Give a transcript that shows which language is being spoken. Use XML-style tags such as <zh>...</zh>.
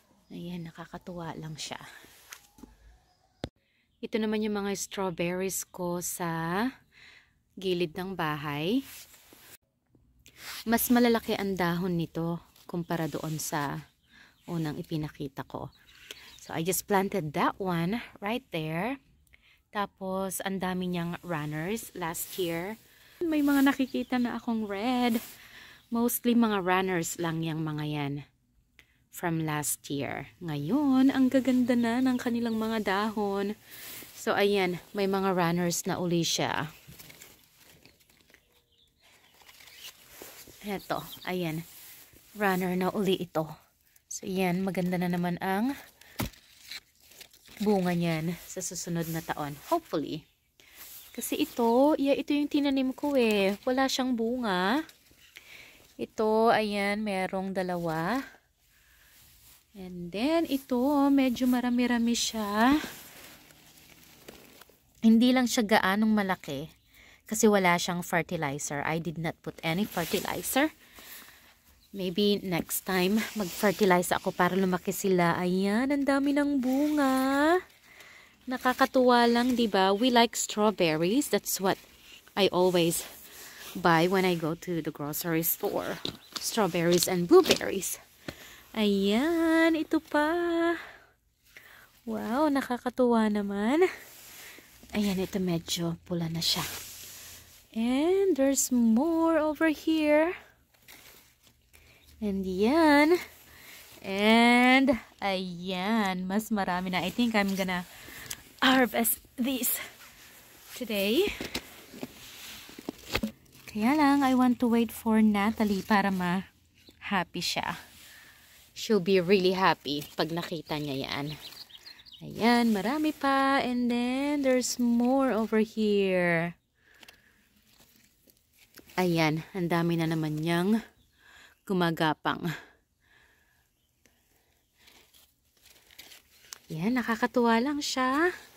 <tl>Ayan, nakakatuwa lang siya. Ito naman yung mga strawberries ko sa gilid ng bahay. Mas malalaki ang dahon nito kumpara doon sa unang ipinakita ko.</tl> <en>So, I just planted that one right there.</en> <tl>Tapos, ang dami niyang runners</tl> <en>last year.</en> <tl>May mga nakikita na akong red.</tl> <en>Mostly</en> <tl>mga runners lang yung mga yan</tl> <en>from last year.</en> <tl>Ngayon, ang gaganda na ng kanilang mga dahon. So, ayan, may mga runners na uli siya. Eto, ayan. Runner na uli ito. So, ayan, maganda na naman ang bunga niyan sa susunod na taon.</tl> <en>Hopefully.</en> <tl>Kasi ito yung tinanim ko eh. Wala siyang bunga. Ito, ayan, merong 2.</tl> <en>And then,</en> <tl>ito, medyo marami-rami siya. Hindi lang siya gaanong malaki. Kasi wala siyang fertilizer.</tl> <en>I did not put any fertilizer. Maybe next time,</en> <tl>mag-fertilize ako para lumaki sila. Ayan, ang dami ng bunga. Nakakatuwa lang, diba?</tl> <en>We like strawberries. That's what I always buy when I go to the grocery store. Strawberries and blueberries.</en> <tl>Ayan, ito pa. Wow, nakakatuwa naman. Ayan, ito medyo pula na siya.</tl> <en>And there's more over here. And yan. And</en> <tl>ayan, mas marami na.</tl> <en>I think I'm gonna harvest these today.</en> <tl>Kaya lang,</tl> <en>I want to wait for Natalie</en> <tl>para ma-happy siya.</tl> <en>She'll be really happy</en> <tl>pag nakita niya yan. Ayan, marami pa.</tl> <en>And then, there's more over here.</en> <tl>Ayan, ang dami na naman niyang gumagapang. Yan, nakakatuwa lang siya.</tl>